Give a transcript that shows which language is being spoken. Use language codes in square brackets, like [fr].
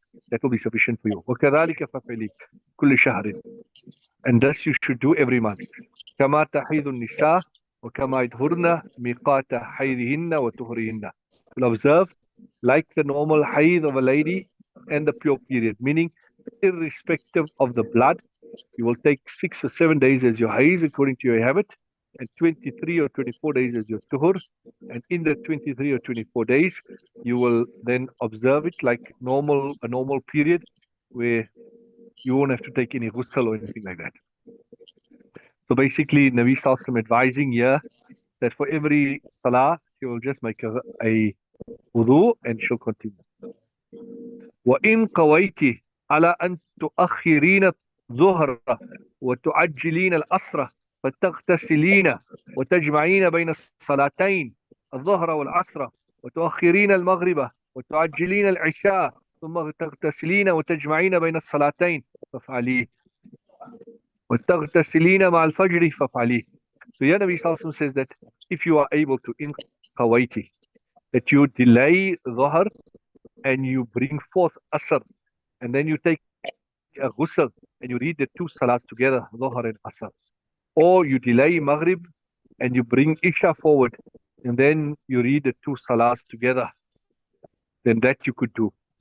[en] That will be sufficient for you. [ar] وكذلك فافعلي كل شهر. [en] And thus you should do every month. [ar] كما تحيض النساء وكما يطهرن ميقات حيضهن وطهرهن. [en] You'll observe like the normal hayd of a lady and the pure period, meaning irrespective of the blood, you will take 6 or 7 days as your hayd according to your habit, and 23 or 24 days as your tuhur. And in the 23 or 24 days, you will then observe it like a normal period where you won't have to take any ghusl or anything like that. So basically, Nabi Sallallahu advising here that for every salah, she will just make a wudu and she'll continue. [ar] وإن قويت على أن تؤخرين الظهر وتعجلين العصر فتغتسلين وتجمعين بين الصلاتين الظهر والعصر وتؤخرين المغرب وتعجلين العشاء ثم تغتسلين وتجمعين بين الصلاتين فافعليه وتغتسلين مع الفجر فافعليه. [en] So here Nabi Sallallahu says that if you are able to in qawaiti, that you delay dhuhr and you bring forth asr, and then you take a ghusl and you read the two salats together, dhuhr and asr. Or you delay maghrib and you bring isha forward and then you read the two salats together, then that you could do.